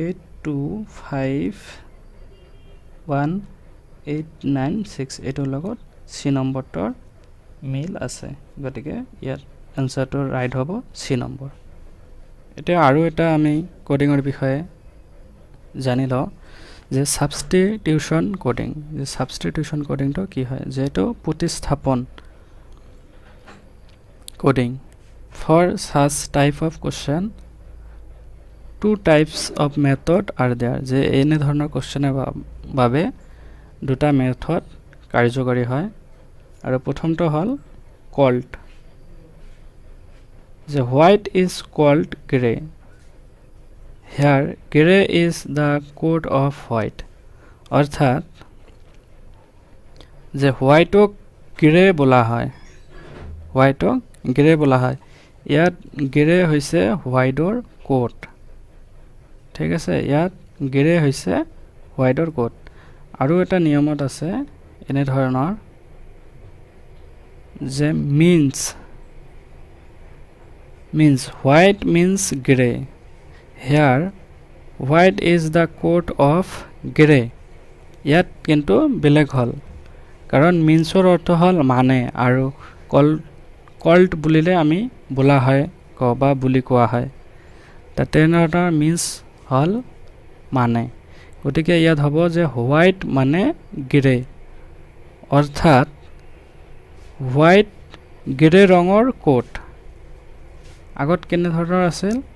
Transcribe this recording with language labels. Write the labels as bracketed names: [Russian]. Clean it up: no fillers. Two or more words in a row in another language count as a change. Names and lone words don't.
[Assamese] 8251896 এইটোৰ লগত সি নম্বৰটোৰ মিল আছে গতিকে ইয়াত আনসাৰটো ৰাইট হ'ব সি নম্বৰ এতিয়া আৰু এটা আমি কোডিংৰ বিষয়ে জানি লওঁ যে [English] substitution coding [Assamese] যে [English] substitution codingটো [Assamese] কি হয় যেটো প্ৰতিস্থাপন কোডিং [English] for such type of question two types of method are there [Assamese] যে এনে ধৰণৰ কোশ্চেনৰ বাবে দুটা মেথড কাৰ্যকৰী হয় আৰু প্ৰথমটো হল called [English] the white is called gray here gray is the code of white [Assamese] অৰ্থাৎ যে হোয়াইটক গ্ৰে বলা হয় হোয়াইটক গ্ৰে বলা হয় ইয়াত গ্ৰে হৈছে হোয়াইটৰ কোড ঠিক আছে ইয়াত গ্ৰে হৈছে হোয়াইটৰ কোড আৰু এটা নিয়মত আছে এনে ধৰণৰ [English] যে means white means gray here white is the code of gray ইয়াত [Assamese] কিন্তু বেলেগ হল কাৰণ meansৰ অৰ্থ হল মানে আৰু called বুলিলে আমি বলা হয় বা বুলি কোৱা হয় তাতে নটা means হল মানে গতিকে ইয়াত হ'ব যে হোয়াইট মানে গ্ৰে অৰ্থাৎ হোয়াইট গ্ৰে ৰঙৰ কোট আগত কেনে ধৰণৰ আছিল